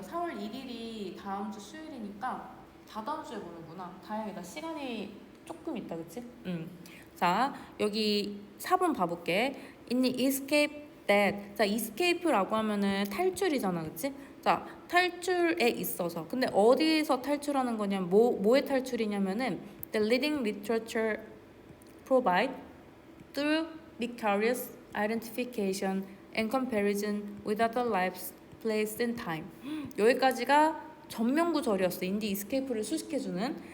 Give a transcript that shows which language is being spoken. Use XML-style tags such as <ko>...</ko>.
<ko>4월 1일이 다음 주 수요일이니까 다다음 주에 보는구나. 다행이다. 시간이 조금 있다, 그치? 자, 여기 4번 봐볼게.</ko> <en>In the escape that.</en> <ko>자, escape라고 하면은 탈출이잖아, 그치? 자, 탈출에 있어서. 근데 어디서 탈출하는 거냐면, 뭐의 탈출이냐면은</ko> <en>the leading literature provide through vicarious identification and comparison with other lives, place and time.</en> <ko>여기까지가 전명구절이었어. 인디 이스케이프를 수식해주는.</ko>